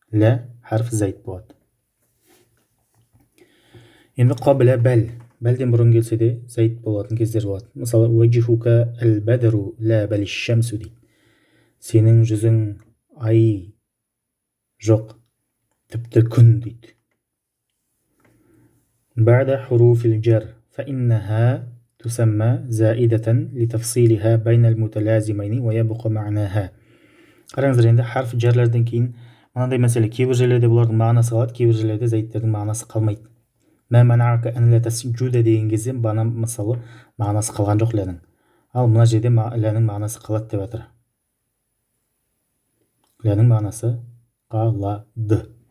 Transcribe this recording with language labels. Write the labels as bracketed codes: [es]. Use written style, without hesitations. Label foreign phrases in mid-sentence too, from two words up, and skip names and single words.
[ar] لا حرف زائد [kk] болады. Енді қабілә бәлден бұрын келсе де заид болатын кездер болады. Мысалы [ar] وجهك البدر لا بل الشمس [kk] дейді. Сенің жүзің ай жоқ, тіпті күн дейді. [ar] بعد حروف الجر فإنها تسمى زائدة لتفصيلها بين المتلازمين ويبقى معناها. [kk] Қараңыздар, енді харф жерлерден кейін мынандай мәселе, кейбір жерлерде бұлардың мағынасы қалады, кейбір жерлерде заидтердің мағынасы қалмайды. [ar] ما منعك أن لا تسجد [kk] деген кезде мысалы мағынасы қалған жоқ ләнің. Ал мына жерде ләнің мағынасы қалады деп жатыр. Ләнің мағынасы қалады.